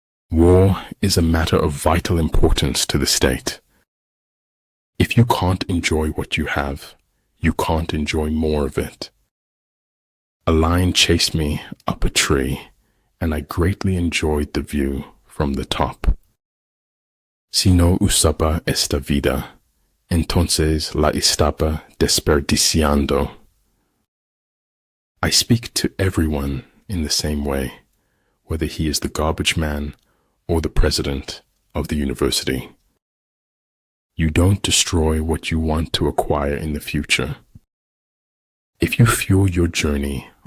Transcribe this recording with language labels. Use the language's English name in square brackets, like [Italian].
[English] War is a matter of vital importance to the state. If you can't enjoy what you have, you can't enjoy more of it. A lion chased me up a tree, and I greatly enjoyed the view from the top. [Spanish] Si no usaba esta vida, entonces la estaba desperdiciando. [English] I speak to everyone in the same way, whether he is the garbage man or the president of the university. You don't destroy what you want to acquire in the future. If you fuel your journey